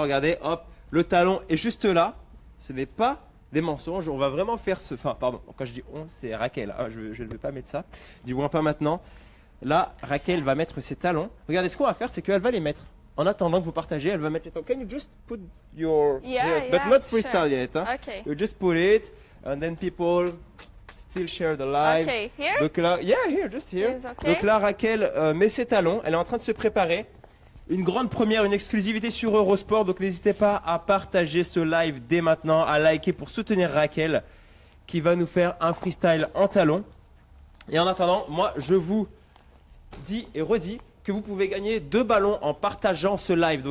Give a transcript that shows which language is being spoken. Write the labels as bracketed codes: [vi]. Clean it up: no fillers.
[fr] Regardez, hop, le talon est juste là. Ce n'est pas des mensonges. On va vraiment faire ce. Enfin, pardon, quand je dis on, c'est Raquel. Hein, je ne vais pas mettre ça. Du moins pas maintenant. Là, Raquel va mettre ses talons. Regardez, ce qu'on va faire, c'est qu'elle va les mettre. En attendant que vous partagez, elle va mettre les talons. [en] Can you just put your. Yeah, yes, yeah, but not freestyle sure. yet. Hein? Okay. You just put it, and then people still share the live. Okay, here? [fr] Donc là, [en] yeah, here, just here. Is okay? [fr] Donc là, Raquel met ses talons. Elle est en train de se préparer. Une grande première, une exclusivité sur Eurosport. Donc n'hésitez pas à partager ce live dès maintenant, à liker pour soutenir Raquel, qui va nous faire un freestyle en talons. Et en attendant, moi, je vous dis et redis que vous pouvez gagner 2 ballons en partageant ce live.